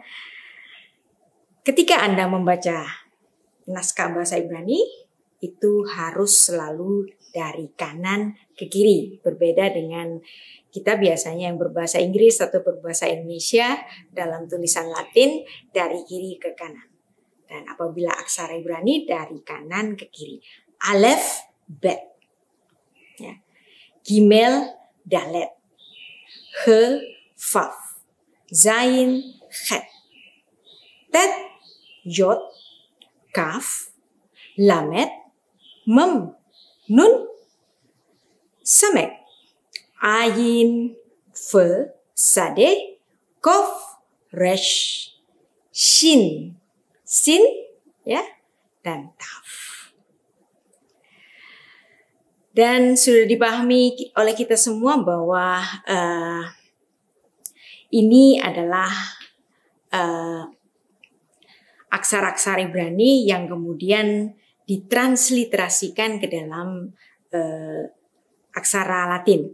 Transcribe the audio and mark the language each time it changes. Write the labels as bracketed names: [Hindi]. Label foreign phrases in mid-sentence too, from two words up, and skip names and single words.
[Indonesian] Ketika Anda membaca naskah bahasa Ibrani, itu harus selalu dari kanan ke kiri. Berbeda dengan kita biasanya yang berbahasa Inggris atau berbahasa Indonesia dalam tulisan Latin dari kiri ke kanan. Dan apabila aksara Ibrani dari kanan ke kiri. [Hebrew] אלף, בית. Ya. גימל, דלת. הא, וו. זין, חית. טית, יוד, כף, למד, מם, נון, סמך, עין, פא, צדי, קוף, ריש, שין, שין, ya, dan taf. [Indonesian] Dan sudah dipahami oleh kita semua bahwa ini adalah aksara-aksara Ibrani yang kemudian ditransliterasikan ke dalam aksara Latin.